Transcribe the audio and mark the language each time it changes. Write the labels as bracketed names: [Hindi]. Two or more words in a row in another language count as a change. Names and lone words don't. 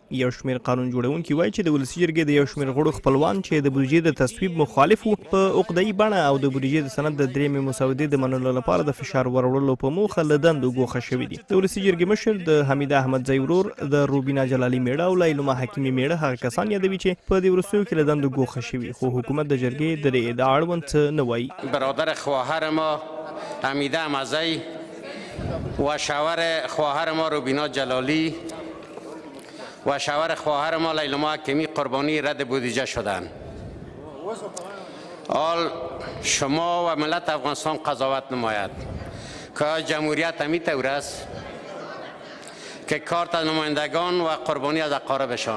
[Pashto] یو شمېر قانون جوړونکي وایي چې د ولسي جرګې د یو شمېر غړو خپلوان چې د بودیجې د تصویب مخالف وو په عقده‌يي بڼه او د بودیجې د سند د درېیمې مسودې د منلو لپاره د فشار وروړلو په موخه له دندو ګوښه شوي دي. د ولسي جرګې مشر د حمیده احمدزی ورور د روبینا جلالي میړه او لیلما حکیمي میړه هغه کسان یادوي چې په دې وروستیو کې له دندو ګوښه شوي، خو حکومت د جرګې د دې ادعا اړوند څه نه وایي. [Persian] برادر خواهر ما حمیده احمدزی و شوهر خواهر ما روبینا جلالی و شوهر خواهر ما لیلما حکیمی قربانی رد بودجه شدند. حال شما و ملت افغانستان قضاوت نماید که جمهوریت همی طور است که کارت از نمایندگان و قربانی از اقاربشان.